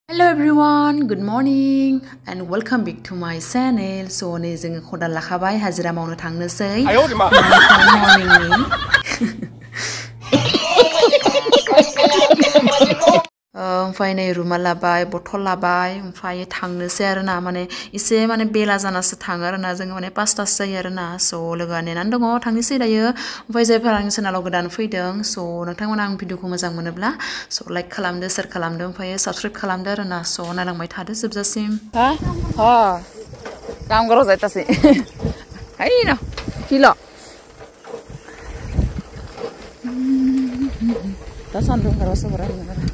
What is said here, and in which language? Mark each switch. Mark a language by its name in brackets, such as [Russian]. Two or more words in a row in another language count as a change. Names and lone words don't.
[English] everyone, good morning and welcome back to my channel. [Bodo] So नै जोङो खदाल लाखाबाय हाजिरा मावनो थांनोसै morning ओमफ्राय नै रुमा लाबाय बथल लाबाय ओमफ्राय थांनोसै आरोना माने एसे माने बेला जानासो थाङो आरोना जोङो माने 5टासो जायो आरोना स' लोगोआ नेनानै दङ थांनोसै दायो ओमफ्राय जायफोरा आंनि चेनेलाव गोदान फैदों स' नोंथांमोना आं भिडिअखौ मोजां मोनोब्ला स' लाइक खालामदो शेयार खालामदो ओमफ्राय साबस्क्राइब खालामदो आरोना स' नायलांबाय थादो जोबजासिम काम गरौ जायतासै हैनो किल' दा सान्दुं ओंखारबासो हराखै